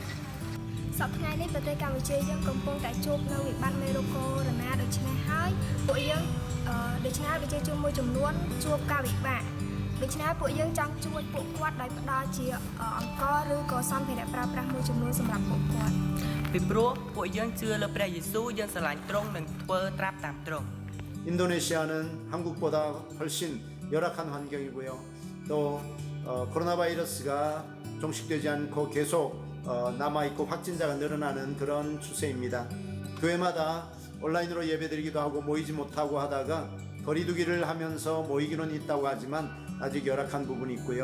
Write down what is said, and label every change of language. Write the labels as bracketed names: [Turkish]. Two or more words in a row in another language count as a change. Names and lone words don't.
[Khmer] សប្តាហ៍នេះប្រទេសកម្ពុជាយើងកំពុងតែជួបនៅវិបត្តិមេរោគកូវីដ -19 ដូច្នេះហើយពួកយើងដូច្នេះប្រជាជនមួយចំនួនជួបការវិបាក ដូច្នេះពួកយើងចង់ជួយពួកគាត់ដោយផ្ដល់ជាអង្គឬក៏សម្ភារៈប្រើប្រាស់មួយចំនួនសម្រាប់ពួកគាត់ ពីព្រោះពួកយើងជឿលើព្រះយេស៊ូវយើងស្រឡាញ់ទ្រង់និងធ្វើត្រាប់តាមទ្រង់ [Korean] 인도네시아는 한국보다 훨씬 열악한 환경이고요. 또 코로나 바이러스가 종식되지 않고 계속 남아있고 확진자가 늘어나는 그런 추세입니다. 교회마다 온라인으로 예배드리기도 하고 모이지 못하고 하다가 거리두기를 하면서 모이기는 있다고 하지만 아직 열악한 부분이 있고요.